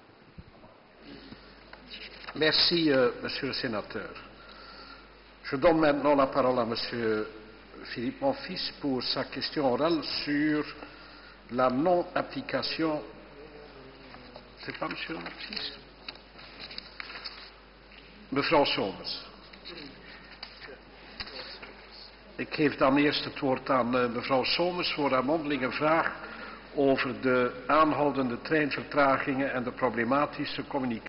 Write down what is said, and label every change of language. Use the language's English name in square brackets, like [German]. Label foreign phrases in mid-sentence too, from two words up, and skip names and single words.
[French] Merci, Monsieur le Sénateur. Je donne maintenant la parole à Monsieur Philippe Monfils pour sa question orale sur la non-application. C'est pas Monsieur Monfils? [Dutch] Mevrouw Somers. Ik geef dan eerst het woord aan mevrouw Somers voor haar mondelinge vraag over de aanhoudende treinvertragingen en de problematische communicatie.